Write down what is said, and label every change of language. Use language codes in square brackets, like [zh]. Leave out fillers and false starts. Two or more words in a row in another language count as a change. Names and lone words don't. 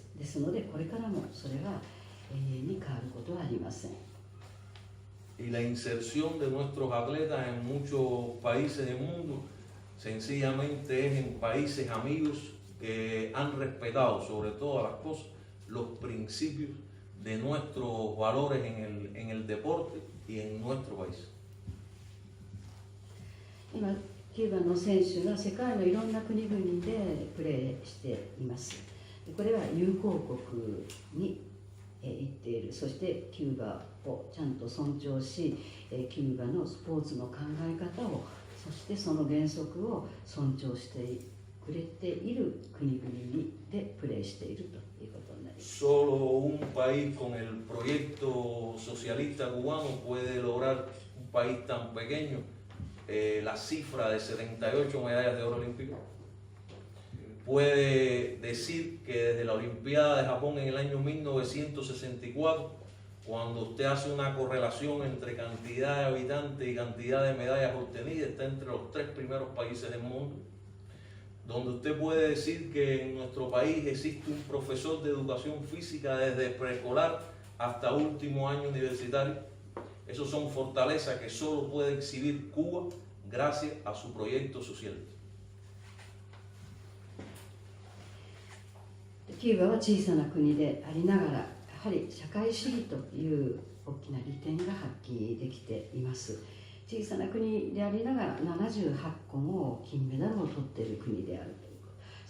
[ja] ですのでこれからもそれは永遠に変わることはありません。 [es] Y la inserción de nuestros atletas en muchos países del mundo sencillamente es en países amigos que han respetado sobre todas las cosas los principios de nuestros valores en el deporte y en nuestro país. [ja] 今キューバの選手が世界のいろんな国々でプレーしています。これは友好国に行っている。そしてキューバをちゃんと尊重し、キューバのスポーツの考え方を、そしてその原則を尊重してくれている国々でプレーしているということになります。 [es] Solo un país con el proyecto socialista cubano puede lograr, un país tan pequeño, la cifra de 78 medallas de oro olímpico. Puede decir que desde la Olimpiada de Japón en el año 1964, cuando usted hace una correlación entre cantidad de habitantes y cantidad de medallas obtenidas, está entre los 3 primeros países del mundo, donde usted puede decir que en nuestro país existe un profesor de educación física desde preescolar hasta último año universitario. Esos son fortalezas que solo puede exhibir Cuba gracias a su proyecto social. [ja] キューバは小さな国でありながら、やはり社会主義という大きな利点が発揮できています。小さな国でありながら78個も金メダルを取っている国であるということ。